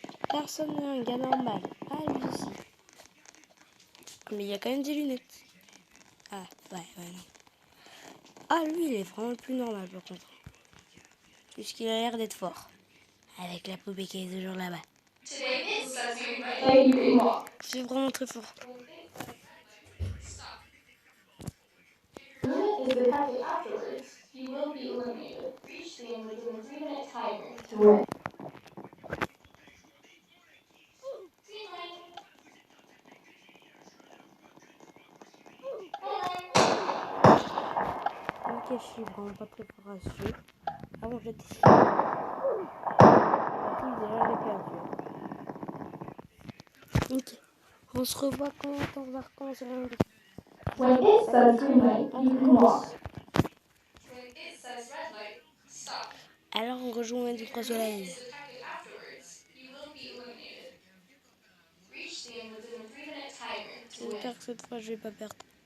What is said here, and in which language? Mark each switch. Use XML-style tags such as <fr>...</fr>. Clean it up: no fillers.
<fr>Personne n'est un gars normal. Ah, lui aussi. Mais il y a quand même des lunettes. Ah, ouais, non. Ah, lui, il est vraiment le plus normal, par contre. Puisqu'il a l'air d'être fort. Avec la poupée qui est toujours là-bas. C'est vraiment très fort.</fr> <en>Is detected afterwards, you will be eliminated. Reach the end within a 3-minute timer to win.</en> <fr>Ok, je suis vraiment pas très fort à ce jeu. Avant, j'étais si. Déjà, j'ai perdu. Ok. On se revoit quand on va recommencer la vidéo.</fr> <en>When it says green light, you can walk.</en> <fr>Alors on rejoint du 3 soleil. J'espère que cette fois je vais pas perdre.</fr>